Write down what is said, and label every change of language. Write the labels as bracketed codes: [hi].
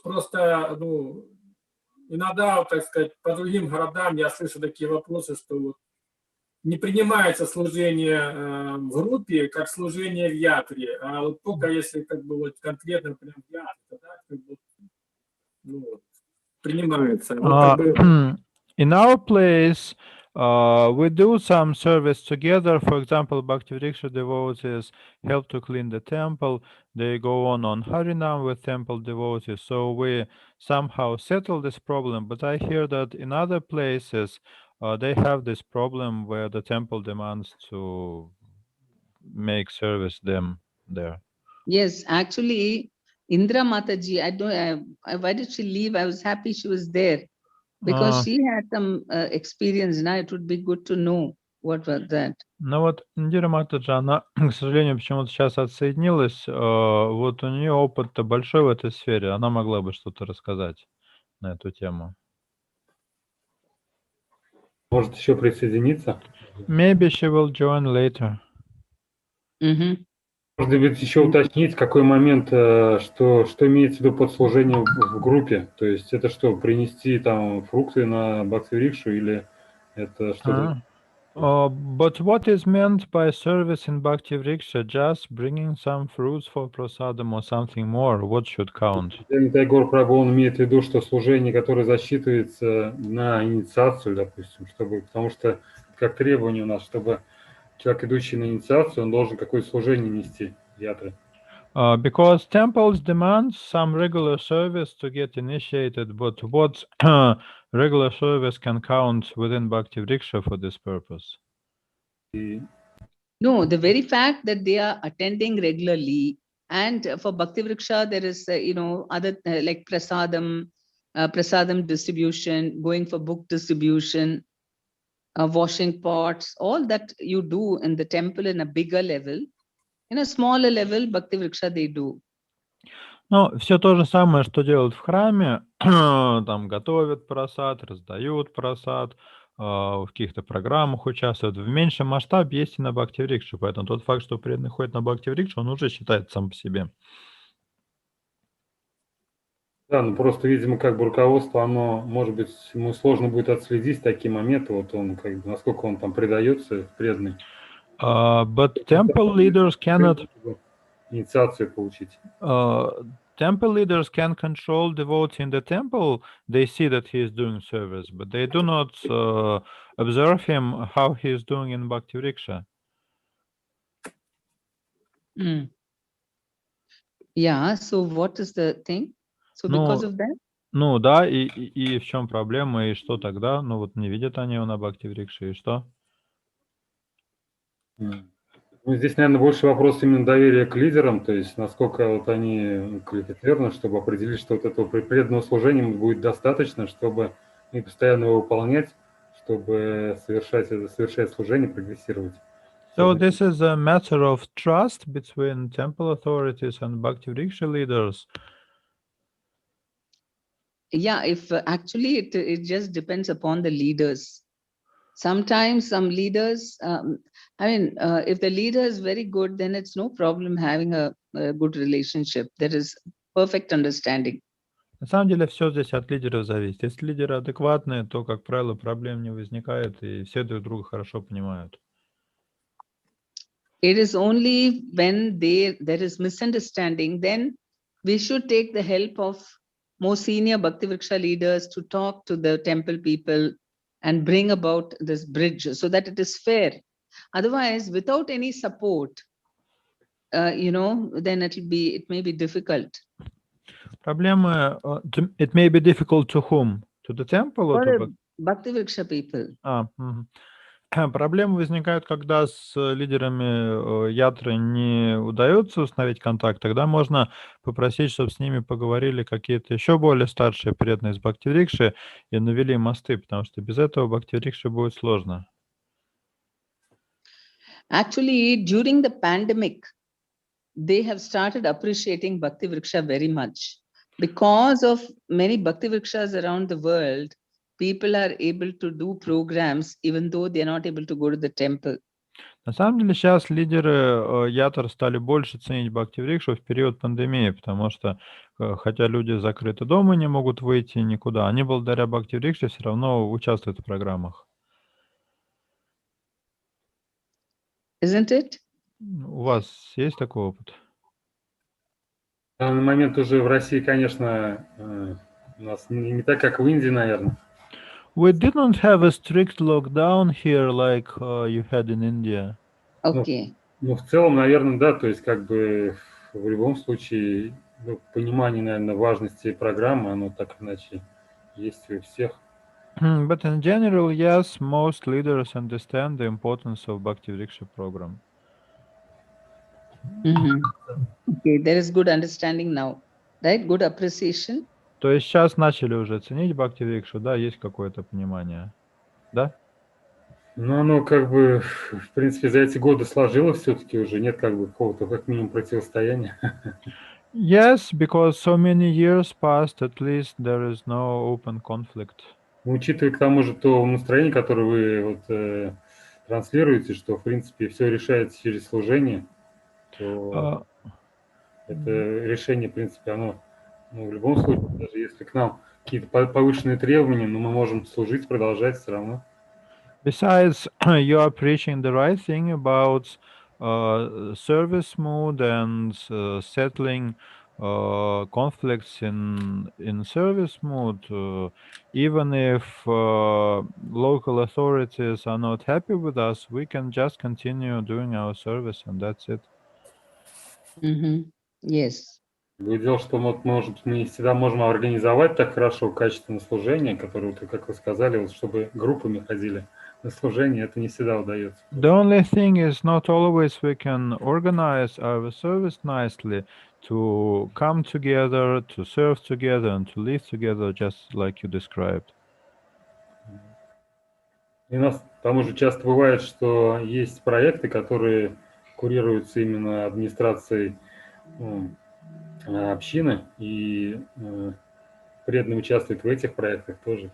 [ru] Просто, ну, иногда, так сказать, по другим городам я слышу такие вопросы, что вот не принимается служение в группе, как служение в ятре, а вот только если как бы вот конкретно прям в ятре, тогда как бы, ну, принимается. Вот, как бы... [en] In our place, we do some service together. For example, Bhakti Vriksha devotees help to clean the temple. They go on Harinam with temple devotees. So we somehow settle this problem. But I hear that in other places, they have this problem where the temple demands to make service them there. Yes, actually, Indra Mataji, I don't. Why did she leave? I was happy she was there because she had some experience. Now it would be good to know what was that. [ru] Ну вот Индира Матаджи, она, к сожалению, почему-то сейчас отсоединилась. Вот у нее опыт-то большой в этой сфере. Она могла бы что-то рассказать на эту тему. Может еще присоединиться? [en] Maybe she will join later. [ru] Можно ведь еще уточнить, какой момент, что имеется в виду под служением в группе. То есть это что, принести там фрукты на Бхакти Врикшу или это что-то? [en] But what is meant by service in Bhakti Vriksha? Just bringing some fruits for prasadam or something more? What should count? [ru] Тайгор Прабhu, он имеет в виду, что служение, которое засчитывается на инициацию, допустим, чтобы, потому что как требование у нас, чтобы человек, идущий на инициацию, он должен какое-то служение нести ятры. [en] Because temples demand some regular service to get initiated, but what regular service can count within Bhakti Vriksha for this purpose? No, the very fact that they are attending regularly, and for Bhakti Vriksha, there is, other like prasadam distribution, going for book distribution, washing pots, all that you do in the temple in a bigger level. In a smaller level, Bhakti Vriksha they do. [ru] Ну, все то же самое, что делают в храме, там готовят просад, раздают просад, в каких-то программах участвуют. В меньшем масштабе есть и на Бхакти Врикше, поэтому тот факт, что преданный ходит на Бхакти Врикшу, он уже считается сам по себе. Да, ну просто, видимо, как бы руководство, оно, может быть, ему сложно будет отследить такие моменты, вот он, как бы, насколько он там предается, преданный. [en] But temple leaders cannot... [ru] Инициацию получить. [en] Temple leaders can control devotee in the temple. They see that he is doing service, but they do not observe him how he is doing in Bhakti Vriksha. Yeah, so what is the thing? So because of that? [ru] Ну да, и в чем проблема, и что тогда? Ну вот не видят они его на Бхакти Врикше, и что? Ну, здесь, наверное, больше вопрос именно доверия к лидерам, то есть насколько вот они квалифицированы, чтобы определить, что вот этого преданного служения будет достаточно, чтобы и постоянно его выполнять, чтобы совершать служение, прогрессировать. [en] So this is a matter of trust between temple authorities and Bhakti Vriksha leaders. Yeah, if actually it just depends upon the leaders. Sometimes some leaders, if the leader is very good, then it's no problem having a good relationship. There is perfect understanding. [ru] На самом деле все здесь от лидеров зависит. Если лидеры адекватные, то, как правило, проблем не возникает, и все друг друга хорошо понимают. [en] It is only when there is misunderstanding, then we should take the help of more senior Bhakti Vriksha leaders to talk to the temple people and bring about this bridge so that it is fair. Otherwise, without any support, then it may be difficult. [ru] Проблемы, [en] it may be difficult to whom? To the temple or For to the Bhakti Vriksha people. Мгм. [ru] Проблемы возникают, когда с лидерами ятры не удается установить контакт. Тогда можно попросить, чтобы с ними поговорили какие-то еще более старшие преданные из Бхакти-врикши и навели мосты, потому что без этого Бхакти-врикши будет сложно. [en] Actually, during the pandemic, they have started appreciating Bhakti Vriksha very much. Because of many Bhakti Vrikshas around the world, people are able to do programs even though they are not able to go to the temple. [ru] На самом деле сейчас лидеры ятр стали больше ценить Бхакти-врикшу в период пандемии, потому что хотя люди закрыты дома, не могут выйти никуда, они благодаря Бхакти-врикше все равно участвуют в программах. [en] Isn't it? [ru] У вас есть такой опыт? На данный момент уже в России, конечно, у нас не так, как в Индии, наверное. [en] We didn't have a strict lockdown here like you had in India. Okay. [ru] Ну, в целом, наверное, да, то есть как бы в любом случае понимание, наверное, важности программы, оно так иначе есть у всех. [en] But in general, yes, most leaders understand the importance of Bhakti-vriksha program. Okay, there is good understanding now, right? Good appreciation. [ru] То есть сейчас начали уже ценить Бхакти-врикшу, да, есть какое-то понимание, да? Ну, оно как бы, в принципе, за эти годы сложилось все-таки уже, нет как бы какого-то как минимум противостояния. [en] Yes, because so many years passed, at least there is no open conflict. [ru] Учитывая к тому же то настроение, которое вы вот, транслируете, что, в принципе, все решается через служение, то это решение, в принципе, оно, в любом случае, даже если к нам какие-то повышенные требования, но мы можем служить, продолжать все равно. [en] Besides, you are preaching the right thing about service mode and settling conflicts in service mode. Even if local authorities are not happy with us, we can just continue doing our service, and that's it. Yes. [ru] Другое дело, что вот, может, мы не всегда можем организовать так хорошо качественное служение, которое, вот, как вы сказали, вот, чтобы группами ходили на служение, это не всегда удается. [en] The only thing is not always we can organize our service nicely to come together, to serve together, and to live together, just like you described. [ru] И у нас к тому же часто бывает, что есть проекты, которые курируются именно администрацией общины, и преданные участвуют в этих проектах тоже.